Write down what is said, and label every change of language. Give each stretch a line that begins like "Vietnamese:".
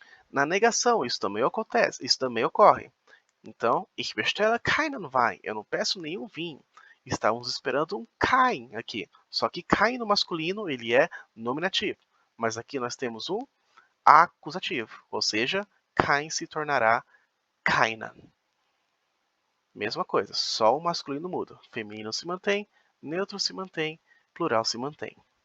Portuguese: Na negação, isso também acontece, isso também ocorre.
German: Então, ich bestelle keinen Wein.
Portuguese: Eu não peço nenhum vinho. Estávamos esperando um kein aqui. Só que kein no masculino, ele é nominativo. Mas aqui nós temos um acusativo. Ou seja, kein se tornará Kaina. Mesma coisa, só o masculino muda. Feminino se mantém, neutro se mantém, plural se mantém.